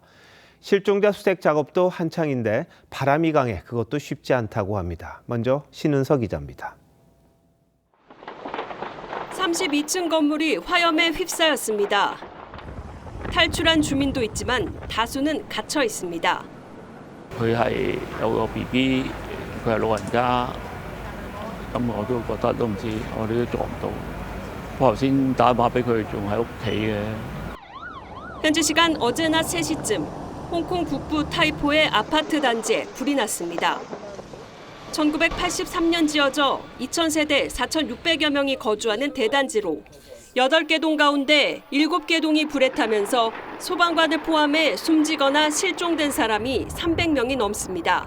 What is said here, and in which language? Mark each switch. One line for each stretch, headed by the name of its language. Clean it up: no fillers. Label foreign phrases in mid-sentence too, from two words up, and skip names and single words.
Korean: 실종자 수색 작업도 한창인데 바람이 강해 그것도 쉽지 않다고 합니다. 먼저 신은서 기자입니다. 32층 건물이 화염에 휩싸였습니다. 탈출한 주민도 있지만 다수는 갇혀 있습니다.
Cantonese: 佢係有個 BB， 佢係老人家，咁我都覺得都唔知，我哋都做唔到。我頭先打電話俾佢，仲喺屋企嘅。
Korean: 현지 시간 어제 낮 3시쯤 홍콩 북부 타이포의 아파트 단지에 불이 났습니다. 1983년 지어져 2,000세대 4,600여 명이 거주하는 대단지로 8개 동 가운데 7개 동이 불에 타면서 소방관을 포함해 숨지거나 실종된 사람이 300명이 넘습니다.